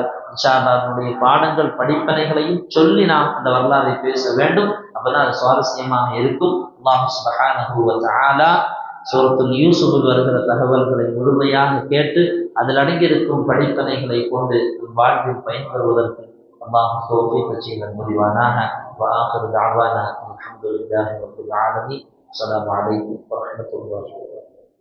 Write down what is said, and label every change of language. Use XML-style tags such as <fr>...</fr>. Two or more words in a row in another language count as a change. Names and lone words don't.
<ar>إن شاء الله</ar> <ta>அதனுடைய பாடங்கள் படிப்பனைகளையும் சொல்லி நாம் அந்த வரலாறை பேச வேண்டும். அப்பதான் அது சுவாரஸ்யமாக இருக்கும்.</ta> <ar>الله سبحانه وتعالى</ar> <ta>சூரத்துல் யூசுஃபில் வருகிற தகவல்களை முழுமையாக கேட்டு அதில் அடங்கியிருக்கும் படிப்பனைகளை கொண்டு வாழ்வில் பயன்பெறுவதற்கு அல்லாஹ் தௌஃபீக் செய்ய முடிவானாக.</ta> <ar>وآخر دعوانا الحمد لله رب العالمين. السلام عليكم ورحمة الله وبركاته.</ar>